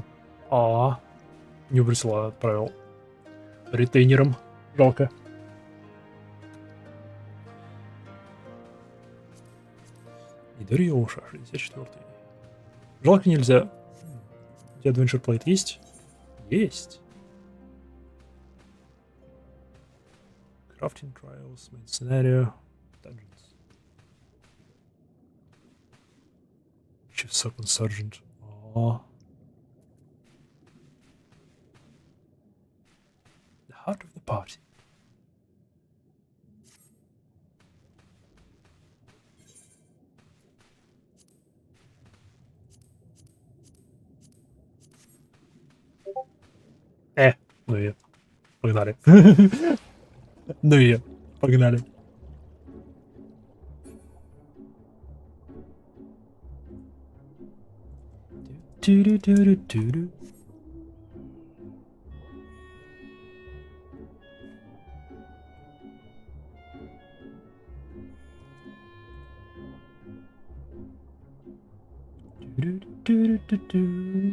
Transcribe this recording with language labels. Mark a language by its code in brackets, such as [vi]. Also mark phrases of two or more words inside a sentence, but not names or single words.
[ru] Не выбросил, а отправил ретейнером. Жалко. Идориоша, 64-й. Жалко нельзя. У тебя Adventure Plate есть? Есть. [en] Crafting Trials, Main Scenario, Dungeons. Chief Second Sergeant. The heart of the party. [ru] Ну и погнали. Ну и погнали. Ту-ду-ду-ду-ду-ду. Ду-ду-ду-ду-ду.